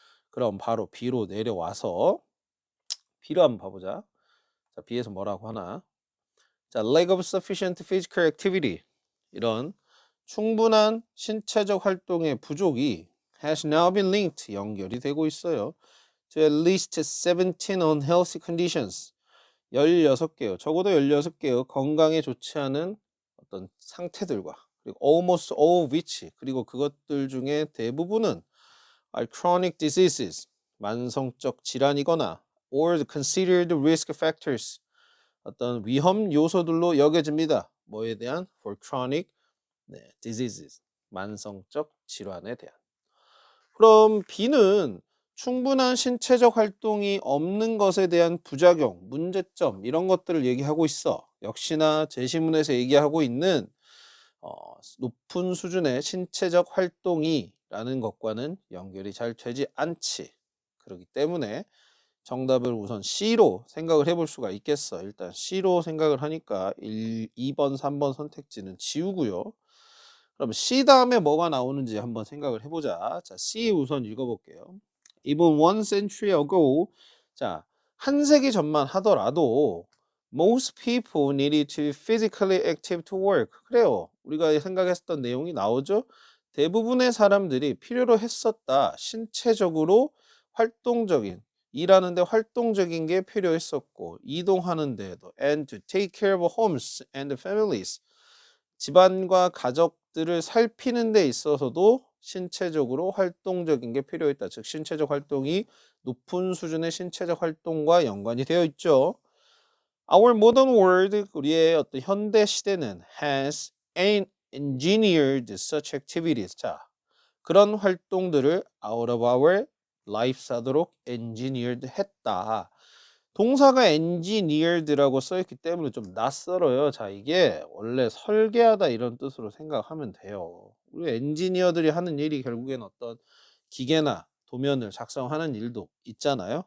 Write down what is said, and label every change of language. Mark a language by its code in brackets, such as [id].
[ko] 그럼 바로 B로 내려와서 B로 한번 봐보자. 자, B에서 뭐라고 하나? 자, [en] lack of sufficient physical activity, [ko] 이런 충분한 신체적 활동의 부족이 [en] has now been linked, [ko] 연결이 되고 있어요. [en] to at least 17 unhealthy conditions, [ko] 16개요. 적어도 16개요. 건강에 좋지 않은 어떤 상태들과, 그리고 [en] almost all of which, [ko] 그리고 그것들 중에 대부분은 [en] are chronic diseases, [ko] 만성적 질환이거나 [en] or considered risk factors, [ko] 어떤 위험 요소들로 여겨집니다. 뭐에 대한? [en] For chronic diseases, [ko] 만성적 질환에 대한. 그럼 B는 충분한 신체적 활동이 없는 것에 대한 부작용, 문제점 이런 것들을 얘기하고 있어. 역시나 제시문에서 얘기하고 있는 높은 수준의 신체적 활동이라는 것과는 연결이 잘 되지 않지. 그렇기 때문에 정답을 우선 C로 생각을 해볼 수가 있겠어. 일단 C로 생각을 하니까 2번, 3번 선택지는 지우고요. 그럼 C 다음에 뭐가 나오는지 한번 생각을 해보자. 자, C 우선 읽어볼게요. [en] Even one century ago, [ko] 자, 한 세기 전만 하더라도 [en] most people needed to be physically active to work. [ko] 그래요. 우리가 생각했었던 내용이 나오죠. 대부분의 사람들이 필요로 했었다. 신체적으로 활동적인, 일하는데 활동적인 게 필요했었고, 이동하는 데도 [en] and to take care of homes and families, [ko] 집안과 가족들을 살피는 데 있어서도 신체적으로 활동적인 게 필요했다. 즉 신체적 활동이 높은 수준의 신체적 활동과 연관이 되어 있죠. [en] Our modern world, [ko] 우리의 어떤 현대 시대는 [en] has engineered such activities. [ko] 자, 그런 활동들을 [en] out of our lives [ko] 하도록 engineered 했다. 동사가 engineered라고 써있기 때문에 좀 낯설어요. 자, 이게 원래 설계하다 이런 뜻으로 생각하면 돼요. 우리 엔지니어들이 하는 일이 결국엔 어떤 기계나 도면을 작성하는 일도 있잖아요.